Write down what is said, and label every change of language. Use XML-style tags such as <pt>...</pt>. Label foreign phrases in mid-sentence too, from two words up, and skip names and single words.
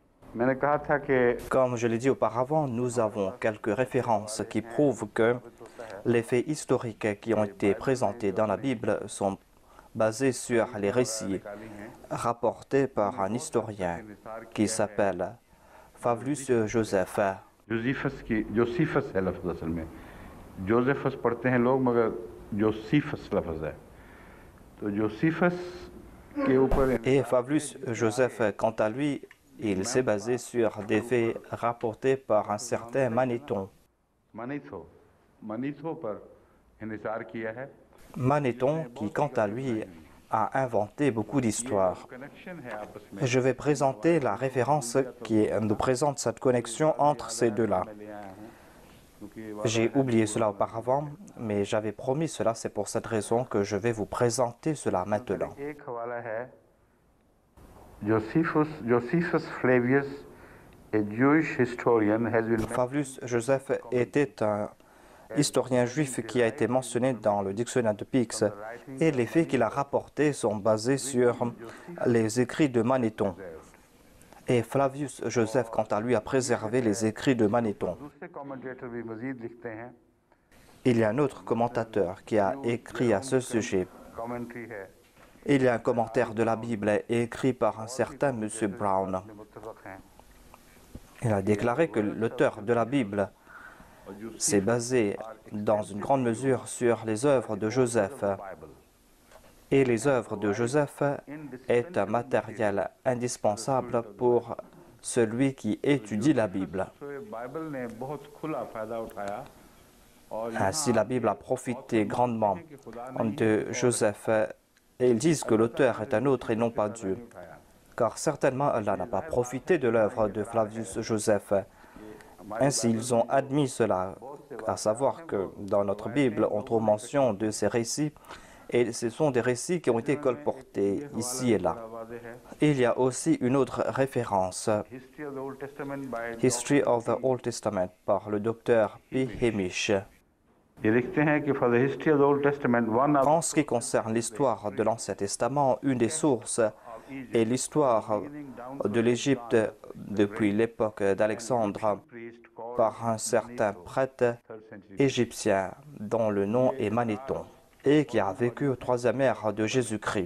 <ur>میں نے کہا تھا کہ</ur> <fr>Comme je l'ai dit auparavant, nous avons quelques références qui prouvent que les faits historiques qui ont été présentés dans la Bible sont basés sur les récits rapportés par un historien qui s'appelle Flavius Joseph.</fr> <ur>جوسیفس کی جوسیفس ہے لفظ اصل میں جوزیفس پڑھتے ہیں لوگ مگر جوسیفس لفظ ہے تو جوسیفس کے اوپر</ur> <fr>Et Flavius Joseph, quant à lui, il s'est basé sur des faits rapportés par un certain Manéthon.</fr> <ur>منیتھو منیتھو پر انحصار کیا ہے</ur> <fr>Manéthon, qui quant à lui a inventé beaucoup</fr> <ur>یہ جو</ur> <fr>d'histoires.</fr> <ur>کنکشن ہے آپس میں</ur> <fr>Je vais présenter la référence qui nous présente cette connexion entre ces deux-là.</fr> <ur>میں لے آیا ہوں کیونکہ</ur> <fr>J'ai oublié cela auparavant, mais j'avais promis cela, c'est pour cette raison que je vais vous présenter cela maintenant.</fr> <ur>ایک حوالہ ہے جوزیفس فلیویس</ur> <en>a Jewish historian has been</en> <fr>Flavius Joseph était un historien juif qui a été mentionné dans le dictionnaire de Pix, et les faits qu'il a rapportés sont basés sur les écrits de Manéthon. Et Flavius Joseph, quant à lui, a préservé les écrits de Manéthon.</fr> <ur>دوسرے کمنٹیٹر بھی مزید لکھتے ہیں</ur> <fr>Il y a un autre commentateur qui a écrit à ce sujet.</fr> <ur>کمنٹری ہے</ur> <fr>Il y a un commentaire de la Bible écrit par un certain M. Brown.</fr> <ur>متفق ہیں</ur> <fr>Il a déclaré que l'auteur de la Bible s'est basé dans une grande mesure sur les œuvres de Joseph. Et les œuvres de Joseph est un matériel indispensable pour celui qui étudie la Bible.</fr> <ur>بائبل نے بہت کھلا فائدہ اٹھایا اور</ur> <fr>Ainsi, la Bible a profité grandement de Joseph et ils disent que l'auteur est un autre et non pas Dieu. Car certainement Allah n'a pas profité de l'œuvre de Flavius Joseph. Ainsi, ils ont admis cela, à savoir que dans notre Bible, on trouve mention de ces récits, et ce sont des récits qui ont été colportés ici et là. Il y a aussi une autre référence,</fr> <en>History of the Old Testament by History of the Old Testament,</en> <fr>par le docteur P. Hamish.</fr> <ur>یہ لکھتے ہیں کہ</ur> <en>for the history of the Old Testament one of</en> <fr>En ce qui concerne l'histoire de l'Ancien Testament, une des sources est l'histoire de l'Égypte depuis l'époque d'Alexandre par un certain prêtre égyptien dont le nom est Manéthon et qui a vécu au troisième ère de Jésus-Christ.</fr>